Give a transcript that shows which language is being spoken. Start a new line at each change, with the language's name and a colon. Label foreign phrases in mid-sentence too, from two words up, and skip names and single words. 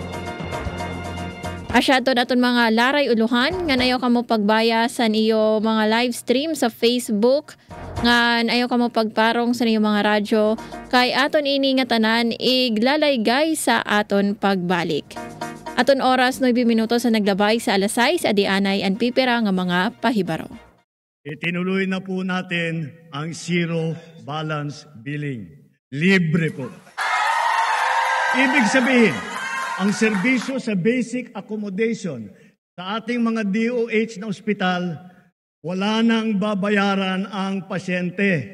Waray: Asyato naton mga laray uluhan, nga ayaw ka mo pagbaya sa iyo mga
English: live stream
Waray: sa Facebook, nga ayaw ka mo pagparong sa iyo mga radyo, kay aton ini nga tanan iglalaygay sa aton pagbalik. Aton oras 9 minuto sa naglabay sa alas 6, adianay ang pipira nga mga pahibaro.
Filipino: Itinuloy na po natin ang
English: zero balance billing.
Filipino: Libre po. Ibig sabihin, ang serbisyo sa
English: basic accommodation
Filipino: sa ating mga DOH na ospital, wala nang babayaran ang pasyente.